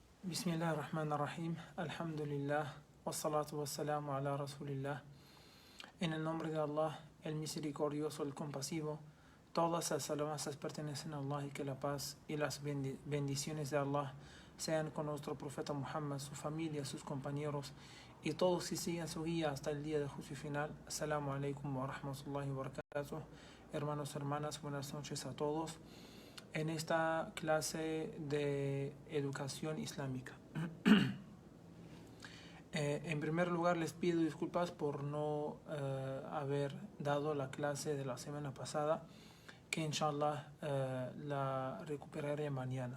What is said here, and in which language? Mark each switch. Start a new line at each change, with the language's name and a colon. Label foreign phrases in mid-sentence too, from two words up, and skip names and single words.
Arabic: بسم الله الرحمن الرحيم. الحمد لله. والصلاة والسلام على رسول الله.
Spanish: En el nombre de Allah, el misericordioso, el compasivo, todas las alabanzas pertenecen a Allah y que la paz y las bendiciones de Allah sean con nuestro profeta Muhammad, su familia, sus compañeros y todos que sigan su guía hasta el día de juicio final.
Arabic: السلام عليكم ورحمة الله وبركاته.
Spanish: Hermanos, hermanas, buenas noches a todos. En esta clase de educación islámica. En primer lugar les pido disculpas por no haber dado la clase de la semana pasada, que inshallah la recuperaré mañana.